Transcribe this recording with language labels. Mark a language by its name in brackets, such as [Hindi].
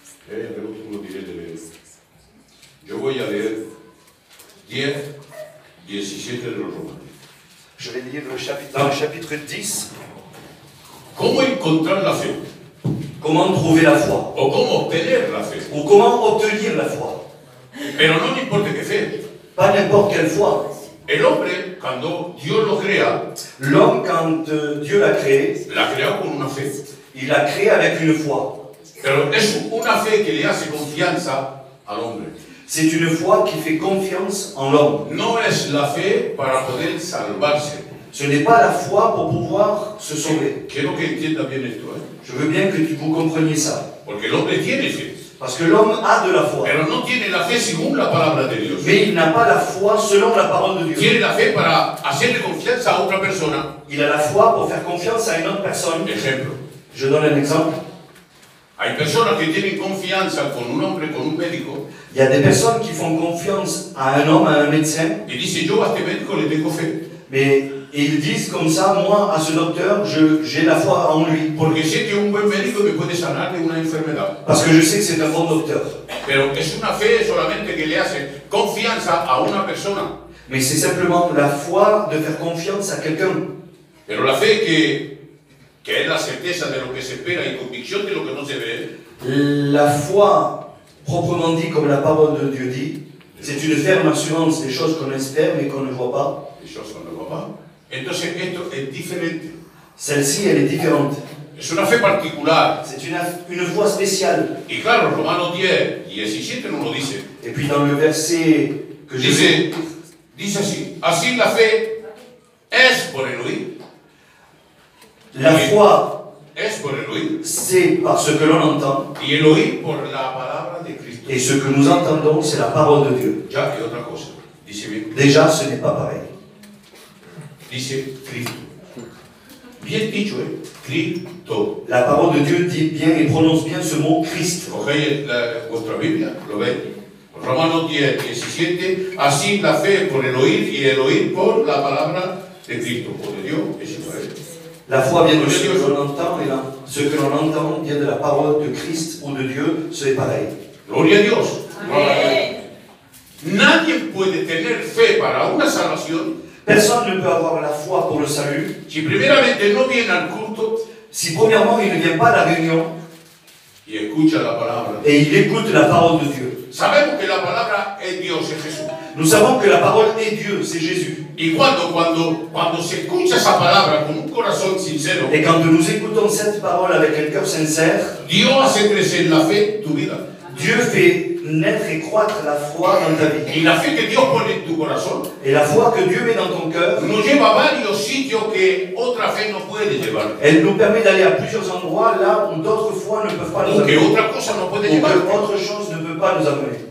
[Spanish] El último lo diré de leer. Yo voy a leer 10, 17 de los Romanos. [French] Je vais lire dans le chapitre 10. [Spanish] ¿Cómo encontrar la fe? [French] Comment trouver la foi? [Spanish] o cómo obtener la fe. [French] Ou comment obtenir la foi? [Spanish] Pero no me importa qué fe. [French] Pas n'importe quelle foi. [Spanish] El hombre, cuando Dios lo crea, [French] L'homme, quand Dieu l'a créé, [Spanish] la crea con una fe. [French] il l'a créé avec une foi. [Spanish] Pero es una fe que le hace confianza al hombre. [French] C'est une foi qui fait confiance en l'homme. [Spanish] No es la fe para poder salvarse. [French] Ce n'est pas la foi pour pouvoir se sauver. [Spanish] Quiero que entienda bien esto, [French] Je veux bien que vous compreniez ça. [Spanish] porque el hombre tiene fe, [French] Parce que l'homme a de la foi. [Spanish] pero no tiene la fe según la palabra de Dios. [French] Mais il n'a pas la foi selon la parole de Dieu. [Spanish] Tiene la fe para hacerle confianza a otra persona. [French] Il a la foi pour faire confiance à une autre personne. [Spanish] Ejemplo, [French] Je donne un exemple. [Spanish] hay personas que tienen confianza con un hombre, con un médico, [French] Il y a des personnes qui font confiance à un homme, à un médecin, [Spanish] y dicen, yo a este médico le tengo fe, [French] mais ils disent comme ça, moi, à ce docteur, j'ai la foi en lui. [Spanish] porque sé que un buen médico me puede sanar de una enfermedad. [French] Parce que je sais que c'est un bon docteur. [Spanish] Pero es una fe solamente que le hace confianza a una persona. [French] Mais c'est simplement la foi de faire confiance à quelqu'un. [Spanish] Pero la fe que es la certeza de lo que se espera y convicción de lo que no se ve, [French] La foi, proprement dit, comme la parole de Dieu dit, c'est une ferme assurance des choses qu'on espère mais qu'on ne voit pas. [Spanish] eso son de papá. Entonces esto es diferente. [French] Celle-ci, elle est différente. [Spanish] Es una fe particular. [French] C'est une foi spéciale. [Spanish] Y claro, Romanos 10, 17 nos lo dice. [French] Et puis dans le verset que je vais... [Spanish] Dice así, así la fe es por el oír. [French] La foi, [Spanish] Es por el oír. [French] c'est par ce que l'on entend. [Spanish] Y el oír por la palabra de Cristo. [French] Et ce que nous entendons, c'est la parole de Dieu. [Spanish] Ya que otra cosa. Dice bien. [French] Déjà, ce n'est pas pareil. [Spanish] Dice Cristo. Bien dicho, Cristo. [French] La parole de Dieu dit bien et prononce bien ce mot Christ. [Spanish] Cogéis vuestra Biblia, lo veis. Romanos 10, 17. Así la fe por el oír y el oír por la palabra de Cristo. O de Dios, es Israel. [French] La foi vient de ce que l'on entend, et ce que l'on entend vient de la parole de Christ ou de Dieu, c'est pareil. [Spanish] Gloria a Dios. Nadie puede tener fe para una salvación [French] Personne ne peut avoir la foi pour le salut [Spanish] si primeramente no viene al culto [French] si premièrement il ne vient pas à la réunion [Spanish] y escucha la palabra. [French] et il écoute la parole de Dieu. [Spanish] Sabemos que la palabra es Dios, es Jesús. [French] Nous savons que la parole est Dieu, c'est Jésus. [Spanish] Y cuando se escucha esa palabra con un corazón sincero, [French] Et quand nous écoutons cette parole avec un cœur sincère, [Spanish] Dios hace crecer la fe en tu vida. [French] Dieu fait naître et croître la foi dans ta vie. [Spanish] Y la fe que Dios pone en tu corazón [French] Et la foi que Dieu met dans ton cœur, [Spanish] nos lleva a varios sitios que otra fe no puede llevar. [French] elle nous permet d'aller à plusieurs endroits là où d'autres foi ne peuvent pas nous [Spanish] O que [French] amener. [Spanish] otra cosa no puede [French] Ou [Spanish] llevar. [French] que autre chose ne peut pas nous amener.